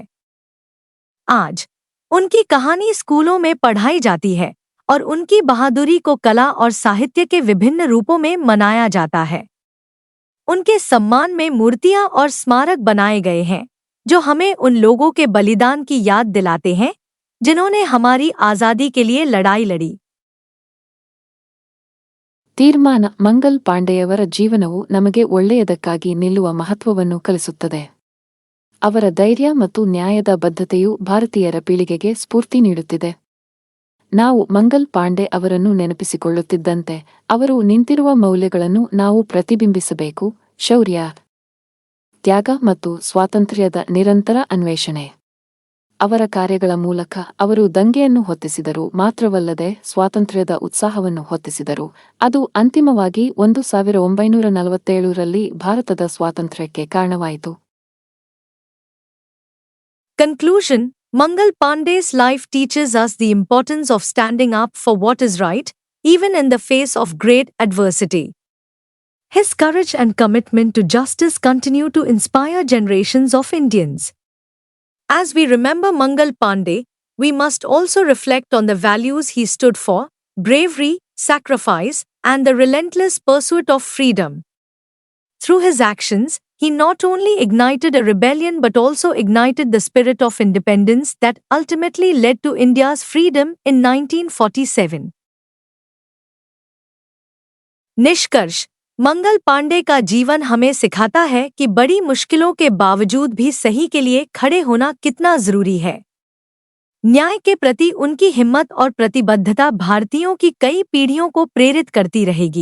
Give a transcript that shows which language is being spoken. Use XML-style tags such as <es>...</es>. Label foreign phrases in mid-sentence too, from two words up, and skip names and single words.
<hi>आज उनकी कहानी स्कूलों में पढ़ाई जाती है और उनकी बहादुरी को कला और साहित्य के विभिन्न रूपों में मनाया जाता है। उनके सम्मान में मूर्तियां और स्मारक बनाए गए हैं, जो हमें उन लोगों के बलिदान की याद दिलाते हैं जिन्होंने हमारी आजादी के लिए लड़ाई लड़ी।</hi> <kn>ತೀರ್ಮಾನ ಮಂಗಲ್ ಪಾಂಡೆಯವರ ಜೀವನವು ನಮಗೆ ಒಳ್ಳೆಯದಕ್ಕಾಗಿ ನಿಲ್ಲುವ ಮಹತ್ವವನ್ನು ಕಲಿಸುತ್ತದೆ. ಅವರ ಧೈರ್ಯ ಮತ್ತು ನ್ಯಾಯದ ಬದ್ಧತೆಯು ಭಾರತೀಯರ ಪೀಳಿಗೆಗೆ ಸ್ಫೂರ್ತಿ ನೀಡುತ್ತಿದೆ. ನಾವು ಮಂಗಲ್ ಪಾಂಡೆ ಅವರನ್ನು ನೆನಪಿಸಿಕೊಳ್ಳುತ್ತಿದ್ದಂತೆ ಅವರು ನಿಂತಿರುವ ಮೌಲ್ಯಗಳನ್ನು ನಾವು ಪ್ರತಿಬಿಂಬಿಸಬೇಕು: ಶೌರ್ಯ, ತ್ಯಾಗ ಮತ್ತು ಸ್ವಾತಂತ್ರ್ಯದ ನಿರಂತರ ಅನ್ವೇಷಣೆ. ಅವರ ಕಾರ್ಯಗಳ ಮೂಲಕ ಅವರು ದಂಗೆಯನ್ನು ಹೊತ್ತಿಸಿದರು ಮಾತ್ರವಲ್ಲದೆ ಸ್ವಾತಂತ್ರ್ಯದ ಉತ್ಸಾಹವನ್ನು ಹೊತ್ತಿಸಿದರು. ಅದು ಅಂತಿಮವಾಗಿ 1947ರಲ್ಲಿ ಭಾರತದ ಸ್ವಾತಂತ್ರ್ಯಕ್ಕೆ ಕಾರಣವಾಯಿತು.</kn> <en>Conclusion: Mangal Pandey's life teaches us the importance of standing up for what is right, even in the face of great adversity. His courage and commitment to justice continue to inspire generations of Indians. As we remember Mangal Pandey, we must also reflect on the values he stood for: bravery, sacrifice, and the relentless pursuit of freedom. Through his actions, he not only ignited a rebellion but also ignited the spirit of independence that ultimately led to India's freedom in 1947.</en> <hi>निष्कर्ष: मंगल पांडे का जीवन हमें सिखाता है कि बड़ी मुश्किलों के बावजूद भी सही के लिए खड़े होना कितना जरूरी है। न्याय के प्रति उनकी हिम्मत और प्रतिबद्धता भारतीयों की कई पीढ़ियों को प्रेरित करती रहेगी।</hi>